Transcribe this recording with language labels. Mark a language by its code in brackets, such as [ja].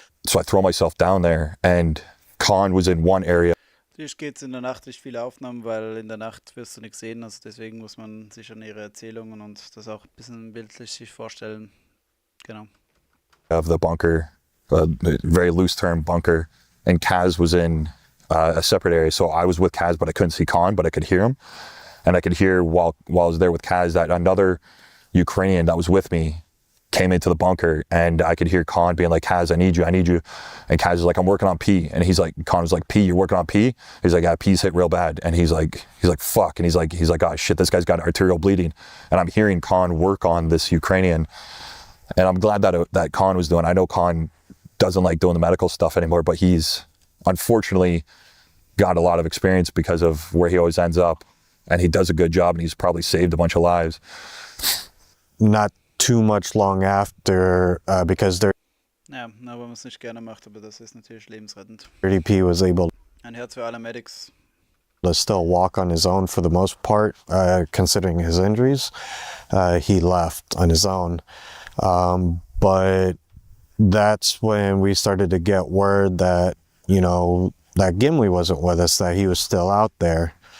[en] So I throw myself down there and Khan was in one area. [de] Natürlich geht es in der Nacht nicht viele Aufnahmen, weil in der Nacht wirst du nichts sehen. Also deswegen muss man sich an ihre Erzählungen und das auch ein bisschen bildlich sich vorstellen. Genau. [en] Of the bunker, a very loose term bunker, and Kaz was in a separate area. So I was with Kaz, but I couldn't see Khan, but I could hear him. And I could hear while I was there with Kaz that another Ukrainian that was with me came into the bunker, and I could hear Khan being like, Kaz, I need you. And Kaz is like, I'm working on P. And he's like, Khan was like, P, you're working on P? He's like, yeah, P's hit real bad. And he's like, fuck. And he's like, oh shit, this guy's got arterial bleeding. And I'm hearing Khan work on this Ukrainian. And I'm glad that Khan was doing. I know Khan doesn't like doing the medical stuff anymore, but he's unfortunately got a lot of experience because of where he always ends up. And he does a good job, and he's probably saved a bunch of lives. Not too much long after, because [de] Ja, aber man es nicht gerne macht, aber das ist natürlich lebensrettend. [en] Dirty P was able [de] Ein Herz für alle Medics. [en] to still walk on his own for the most part, considering his injuries. He left on his own. But that's when we started to get word that, you know, that Gimli wasn't with us, that he was still out there.